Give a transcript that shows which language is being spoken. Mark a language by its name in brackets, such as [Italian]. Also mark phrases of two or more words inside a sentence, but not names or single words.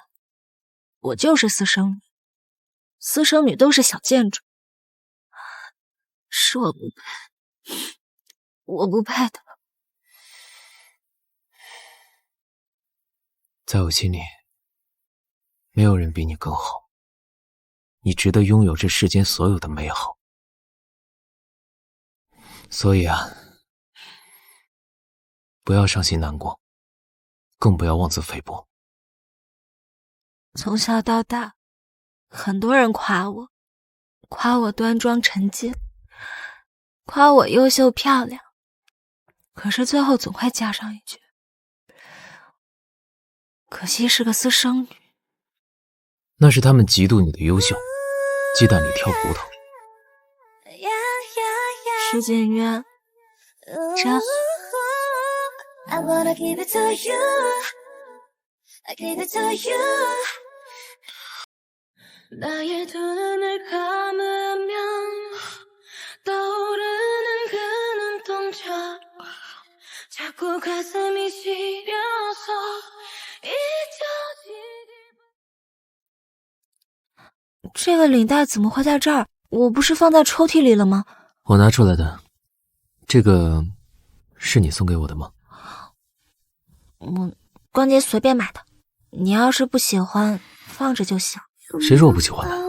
[Chinese] 我就是私生女，私生女都是小賤種，是我不配，我不配的。在我心裡，沒有人比你更好，你值得擁有這世間所有的美好。所以啊，不要傷心難過，更不要妄自菲薄。從小到大，很多人誇我，誇我端莊沉靜，誇我優秀漂亮，可是最後總會加上一句，可惜是個私生女。那是他們嫉妒你的優秀，雞蛋裡挑骨頭。池景淵，真。 [English] I wanna give it to you. I give it to you. [Korean] 나의 두 눈을 감으면 떠오르는 그 눈동자 자꾸 가슴이 시려서 잊혀지길 [Chinese] 這個領帶怎麼會在這兒？我不是放在抽屉裡了嗎？我拿出来的。这个是你送给我的吗？我逛街随便买的，你要是不喜欢，放着就行。谁说我不喜欢的？